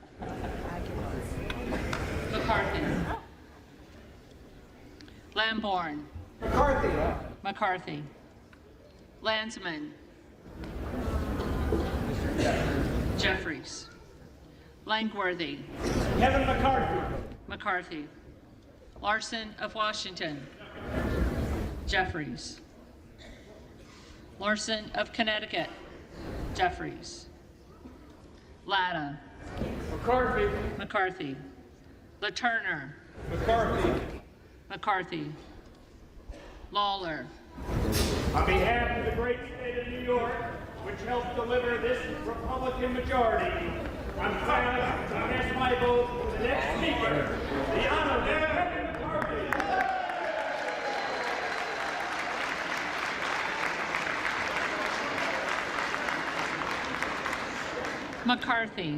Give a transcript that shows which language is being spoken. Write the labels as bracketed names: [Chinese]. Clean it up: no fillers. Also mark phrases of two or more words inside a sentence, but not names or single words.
[English] McCarthy. Lamborn. McCarthy. Landsman. Jeffries. Langworthy. Kevin McCarthy. McCarthy. Larson of Washington. Jeffries. Larson of Connecticut. Jeffries. Latta. McCarthy. McCarthy. LaTurner. McCarthy. McCarthy. Lawler. On behalf of the great state of New York, which helped deliver this Republican majority, I'm proud to cast my vote for the next speaker, the Honorable Kevin McCarthy. McCarthy.